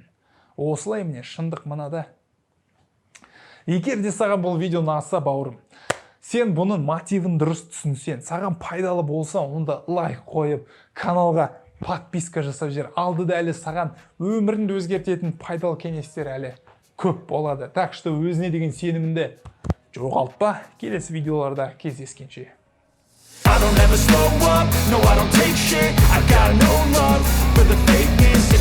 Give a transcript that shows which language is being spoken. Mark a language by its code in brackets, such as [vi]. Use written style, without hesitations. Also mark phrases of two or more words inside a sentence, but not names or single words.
[kk] Осылай міне шындық мынада. Егер де саған бұл видео ұнаса, бауырым, сен бұның мотивін дұрыс түсінсең, саған пайдалы болса, онда лайк қойып, каналға подписка жасап жер. Алдыда әлі саған өміріңді өзгертетін пайдалы кеңестер әлі көп болады. [ru] Так что [kk] өзіне деген сеніміңді жоғалтпа. Келесі видеоларда кездескенше. [en] I don't ever slow up, no I don't take shit. I got no love for the fakeness.